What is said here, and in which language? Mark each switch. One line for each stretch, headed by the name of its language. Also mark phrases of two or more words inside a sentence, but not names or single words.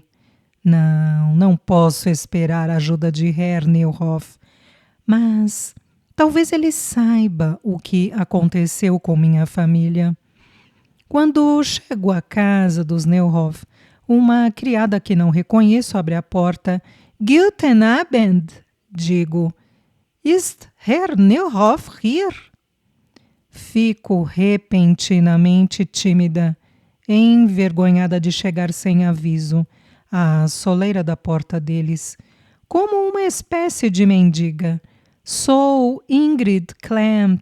Portuguese: Não posso esperar a ajuda de Herr Neuhoff, mas talvez ele saiba o que aconteceu com minha família. Quando chego à casa dos Neuhoff, uma criada que não reconheço abre a porta.
German: Guten Abend, digo. Ist Herr Neuhoff hier?
Portuguese: Fico repentinamente tímida, envergonhada de chegar sem aviso à soleira da porta deles, como uma espécie de mendiga. Sou Ingrid Klempt.